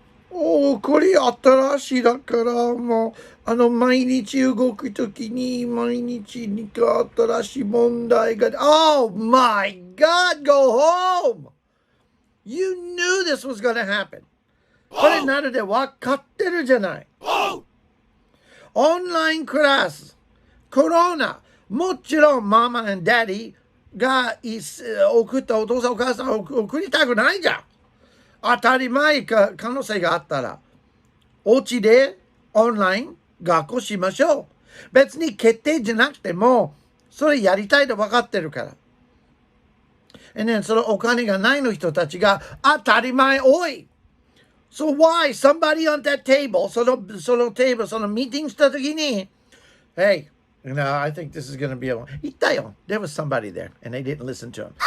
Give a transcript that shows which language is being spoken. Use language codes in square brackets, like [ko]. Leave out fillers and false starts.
[ja] これ新しいだからもう毎日動くときに毎日にか新しい問題が [en] Oh my God, go home! You knew this was gonna happen. [ja] これなので分かってるじゃない。オンラインクラス、コロナ、もちろんママandダディが送ったお父さんお母さんを送りたくないじゃん。当たり前か可能性があったらお家でオンライン学校しましょう。別に決定じゃなくてもそれやりたいと分かってるから。 [en] And then [ja] そのお金がないの人たちが当たり前多い。 [en] So why somebody on that table [ja] そのテーブルそのミーティングした時に [en] Hey, I think this is going to be a... [ja] 言ったよ。 [en] There was somebody there, and they didn't listen to him.